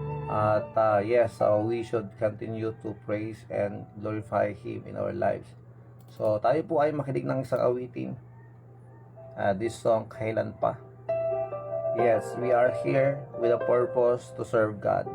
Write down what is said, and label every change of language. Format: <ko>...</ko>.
<en>At yes, we should continue to praise and glorify Him in our lives.</en> <tl>So tayo po ay makinig ng isang awitin.</tl> <en>This song, Kailan Pa. Yes, we are here with a purpose to serve God.</en>